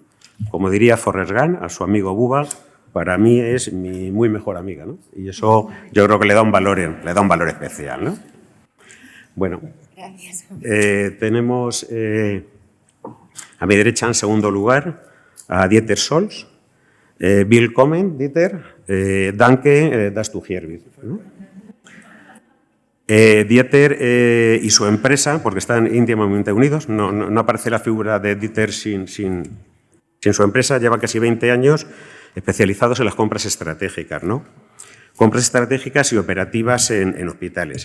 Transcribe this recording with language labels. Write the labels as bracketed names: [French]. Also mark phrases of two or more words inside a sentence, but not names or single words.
[Spanish] Como diría Forrest Gump a su amigo Bubba, para mí es mi muy mejor amiga, ¿no? Y eso yo creo que le da un valor especial, ¿no? Bueno, tenemos a mi derecha, en segundo lugar, a Dieter Scholz. [German] Willkommen, Dieter. Danke, dass du hier bist, [Spanish] ¿no? Dieter y su empresa, porque están íntimamente unidos, no aparece la figura de Dieter sin su empresa, lleva casi 20 años especializados en las compras estratégicas, ¿no? Compras estratégicas y operativas en hospitales.